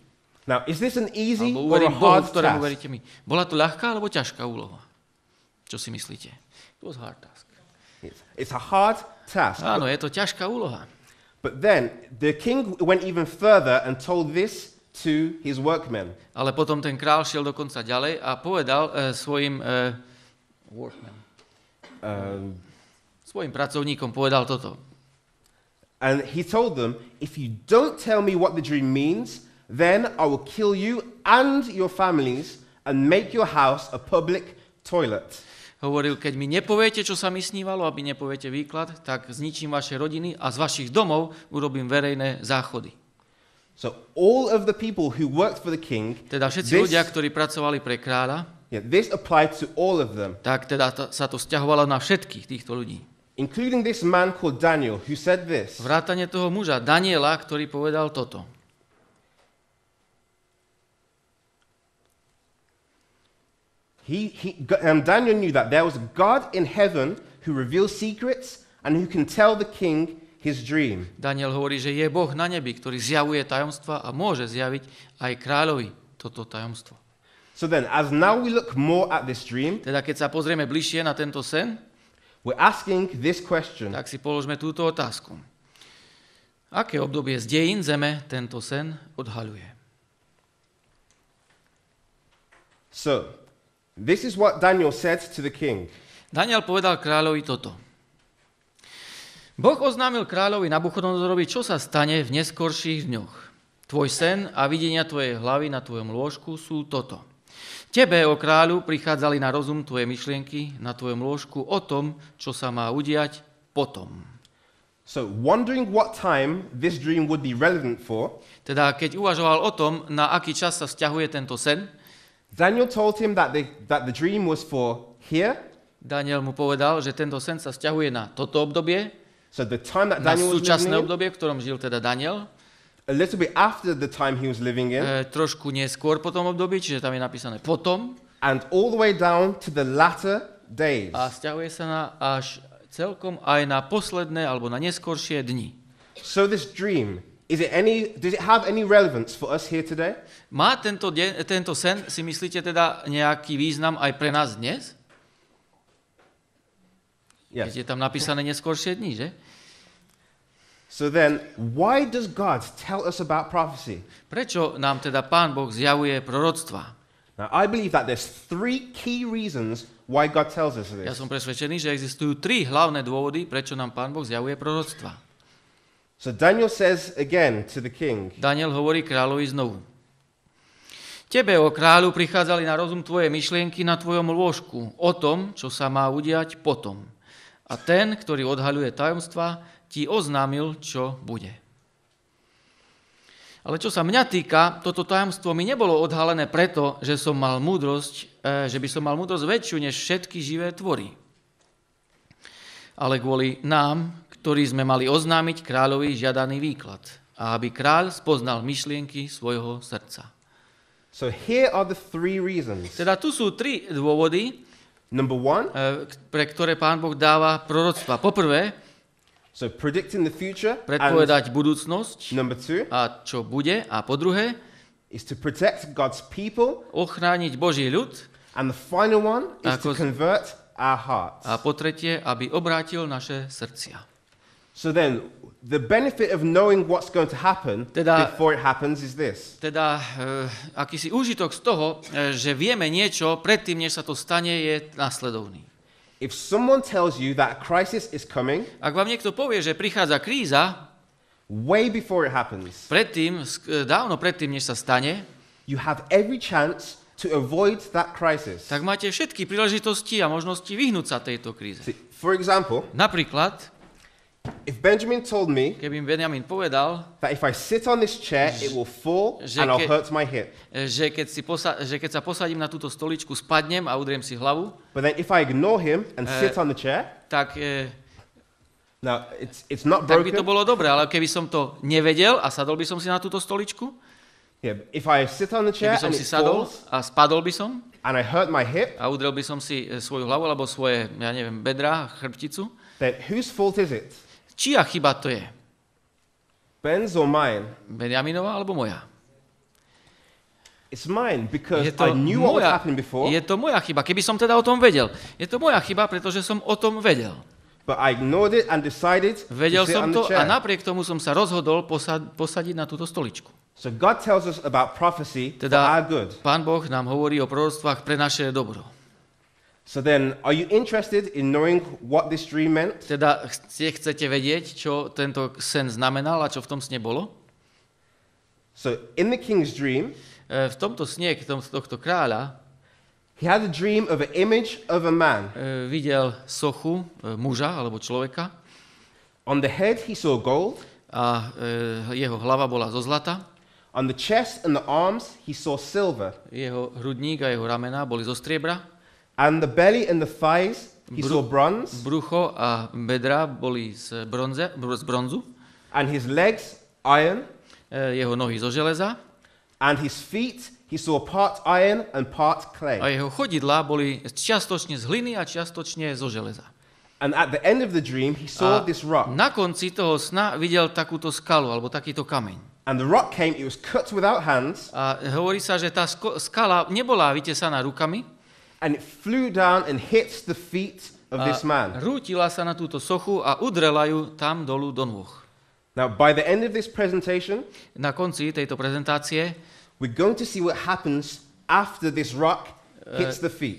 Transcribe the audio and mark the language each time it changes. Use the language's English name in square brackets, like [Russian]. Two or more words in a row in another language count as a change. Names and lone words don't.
[English] Now, is this an easy or a hard [Slovak] ktorému [English] task? [Slovak] veríte my. Bola to ľahká alebo ťažká úloha? Čo si myslíte? [English] It was a hard task. It's a hard task. [Slovak] Áno, je to ťažká úloha. [English] But then the king went even further and told this to his workmen. [Slovak] Ale potom ten král šiel dokonca ďalej a povedal svojim svojim pracovníkom povedal toto. [English] And he told them, if you don't tell me what the dream means, then I will kill you and your families and make your house a public toilet. [Slovak] Hovoril, keď mi nepoviete, čo sa mi snívalo, aby nepoviete výklad, tak zničím vaše rodiny a z vašich domov urobím verejné záchody. [English] So all of the people who worked for the king, [Slovak] teda všetci ľudia, ktorí pracovali pre kráľa, [English] this applied to all of them. [Slovak] Tak teda sa to sťahovalo na všetkých týchto ľudí. [English] Including this man called Daniel, who said this. [Slovak] Vrátane toho muža Daniela, ktorý povedal toto. [English] Daniel knew that there was a God in heaven who reveals secrets and who can tell the king his dream. [Slovak] Daniel hovorí, že je Boh na nebi, ktorý zjavuje tajomstva a môže zjaviť aj kráľovi toto tajomstvo. [English] So then, as now we look more at this dream, [Slovak] teda keď sa pozrieme bližšie na tento sen, [English] we're asking this question. [Slovak] Tak si položme túto otázku. Aké obdobie z dejín zeme tento sen odhaľuje? [English] So, this is what Daniel said to the king. [Slovak] Daniel povedal kráľovi toto. Boh oznámil kráľovi Nabuchodonozorovi, čo sa stane v neskorších dňoch. Tvoj sen a videnia tvojej hlavy na tvojom lôžku sú toto. Tebe, o kráľu, prichádzali na rozum tvoje myšlienky na tvojom lôžku o tom, čo sa má udiať potom. [English] So, wondering what time this dream would be relevant for, [Slovak] teda keď uvažoval o tom, na aký čas sa vzťahuje tento sen, [English] Daniel told him that the dream was for here. [Slovak] Daniel mu povedal, že tento sen sa vzťahuje na toto obdobie, [English] so the time that [Slovak] na [English] Daniel was [Slovak] súčasné [English] living [Slovak] obdobie, v ktorom žil teda Daniel, [English] a little bit after the time he was living in, [Slovak] trošku neskôr po tom období, čiže tam je napísané potom, [English] and all the way down to the latter days. [Slovak] A vzťahuje sa na až celkom aj na posledné alebo na neskoršie dni. [English] So this dream, does it have any relevance for us here today? [Slovak] Má tento sen, si myslíte teda, nejaký význam aj pre nás dnes? [English] Yes. [Slovak] Keď je tam napísané neskoršie dni, že? [English] So then, why does God tell us about prophecy? [Slovak] Prečo nám teda Pán Boh zjavuje proroctva? [English] Now, I believe that there's 3 key reasons why God tells us this. [Slovak] Ja som presvedčený, že existujú 3 hlavné dôvody, prečo nám Pán Boh zjavuje proroctva. [English] So Daniel says again to the king. [Slovak] Daniel hovorí kráľovi znovu. Tebe, o kráľu, prichádzali na rozum tvoje myšlienky na tvojom lôžku o tom, čo sa má udiať potom. A ten, ktorý odhaľuje tajomstva, ti oznámil, čo bude. Ale čo sa mňa týka, toto tajomstvo mi nebolo odhalené preto, že by som mal múdrosť väčšiu než všetky živé tvory. Ale kvôli nám, ktorí sme mali oznámiť kráľovi žiadaný výklad, a aby kráľ spoznal myšlienky svojho srdca. [English] So here are the 3 reasons. [Slovak] Teda tu sú 3 dôvody, [English] Number 1, [Slovak] pre ktoré Pán Boh dáva proroctva. Poprvé, [English] so predicting the future, [Slovak] predpovedať budúcnosť [English] number 2, [Slovak] a čo bude. A po druhé, [English] is to protect God's people, [Slovak] ochrániť Boží ľud. [English] and the final one is to convert our hearts. [Slovak] A po tretie, aby obrátil naše srdcia. [English] So then, the benefit of knowing what's going to happen before it happens is this. [Slovak] Teda akýsi úžitok z toho, že vieme niečo predtým, než sa to stane, je nasledovný. [English] If someone tells you that a crisis is coming, [Slovak] ak vám niekto povie, že prichádza kríza, [English] way before it happens, [Slovak] dávno predtým, než sa stane, [English] you have every chance to avoid that crisis. [Slovak] Tak máte všetky príležitosti a možnosti vyhnúť sa tejto kríze. [English] For example, [Slovak] napríklad, [English] if Benjamin told me [Slovak] keby Benjamin povedal, [English] that if I sit on this chair, it will fall and I'll hurt my hip. [Slovak] Že keď sa posadím na túto stoličku, spadnem a udriem si hlavu. [English] But then if I ignore him and sit on the chair, [Slovak] tak [English] now it's not [Slovak] tak [English] broken. [Slovak] by to bolo dobré, ale keby som to nevedel a sadol by som si na túto stoličku, [English] if I sit on the chair [Slovak] keby som si sadol a spadol by som [English] and I hurt my hip, [Slovak] a udrel by som si svoju hlavu alebo svoje, bedra, chrbticu, [English] then whose fault is it? [Slovak] Čia chyba to je? [English] Ben's or mine? [Slovak] Benjaminova alebo moja? [English] It's mine because I knew what was happening before. [Slovak] Je to moja chyba, keby som teda o tom vedel. Je to moja chyba, pretože som o tom vedel. [English] But I ignored it and decided [Slovak] vedel [English] to sit [Slovak] som [English] on the [Slovak] to [English] chair. [Slovak] A napriek tomu som sa rozhodol posadiť na túto stoličku. [English] So God tells us about prophecy [Slovak] teda [English] for our good. [Slovak] Pán Boh nám hovorí o proroctvách pre naše dobro. [English] So then, are you interested in knowing what this dream meant? [Slovak] Teda chcete vedieť, čo tento sen znamenal a čo v tom sne bolo? [English] So in the king's dream, [Slovak] v tomto sne tohto kráľa, [English] he had a dream of an image of a man. [Slovak] Videl sochu muža alebo človeka. [English] On the head he saw gold. [Slovak] A jeho hlava bola zo zlata. [English] On the chest and the arms he saw silver. [Slovak] Jeho hrudník a jeho ramená boli zo striebra. [English] And the belly and the thighs he saw bronze. [Slovak] Brucho a bedra boli z bronzu. [English] And his legs iron. [Slovak] Jeho nohy zo železa. [English] And his feet he saw part iron and part clay. [Slovak] A jeho chodidlá boli čiastočne z hliny a čiastočne zo železa. [English] And at the end of the dream he saw this rock. [Slovak] Na konci toho sna videl takúto skalu alebo takýto kameň. [English] And the rock came, it was cut without hands. [Slovak] A hovorí sa, že tá skala nebola vytesaná rukami. [English] And it flew down and hit the feet of this man. [Slovak] Rútila sa na túto sochu a udrela ju tam dolu do nôh. [English] Now, by the end of this presentation, [Slovak] Na konci tejto prezentácie [English] we're going to see what happens after this rock hits the feet.